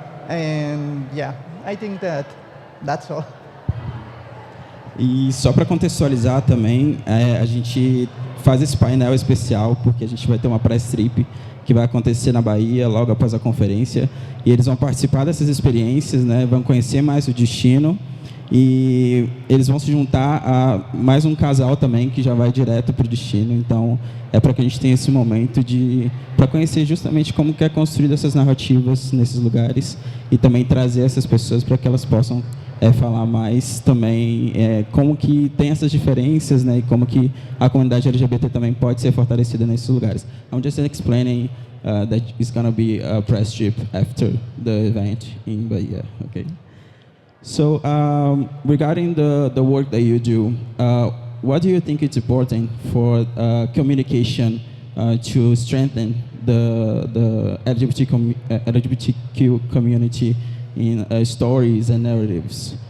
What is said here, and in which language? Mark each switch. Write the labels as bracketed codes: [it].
[en] And yeah, I think that's all. [pt] E só para contextualizar também, a gente faz esse painel especial porque a gente vai ter uma press trip que vai acontecer na Bahia logo após a conferência, e eles vão participar dessas experiências, né, vão conhecer mais o destino, e eles vão se juntar a mais um casal também que já vai direto para o destino. Então é para que a gente tenha esse momento para conhecer justamente como que é construída essas narrativas nesses lugares, e também trazer essas pessoas para que elas possam falar mais também como que tem essas diferenças, né, e como que a comunidade LGBT também pode ser fortalecida nesses lugares. [en] I'm just explaining that it's going to be a press trip after the event in Bahia, okay? So regarding the work that you do, what do you think is important for communication to strengthen the LGBTQ community in stories and narratives?